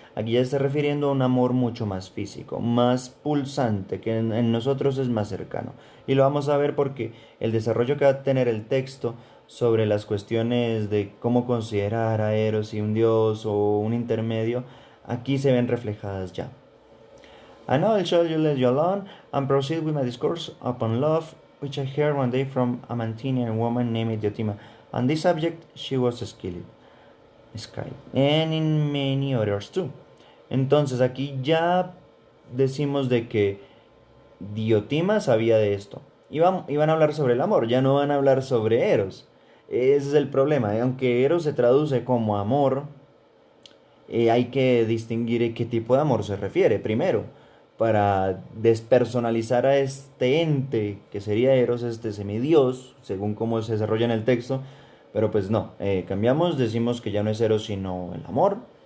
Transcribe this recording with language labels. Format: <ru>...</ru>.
<es>Aquí ya se está refiriendo a un amor mucho más físico, más pulsante, que en nosotros es más cercano. Y lo vamos a ver porque el desarrollo que va a tener el texto sobre las cuestiones de cómo considerar a Eros y un dios o un intermedio, aquí se ven reflejadas ya.</es> <en>And now I shall you let you alone and proceed with my discourse upon love, which I heard one day from a Mantinean woman named Diotima. On this subject she was skilled, and in many others too.</en> <es>Entonces aquí ya decimos de que Diotima sabía de esto. Iban a hablar sobre el amor, ya no van a hablar sobre Eros. Ese es el problema. Aunque Eros se traduce como amor, hay que distinguir a qué tipo de amor se refiere primero, para despersonalizar a este ente que sería Eros, este semidios, según cómo se desarrolla en el texto, pero pues no, cambiamos, decimos que ya no es Eros sino el amor,</es>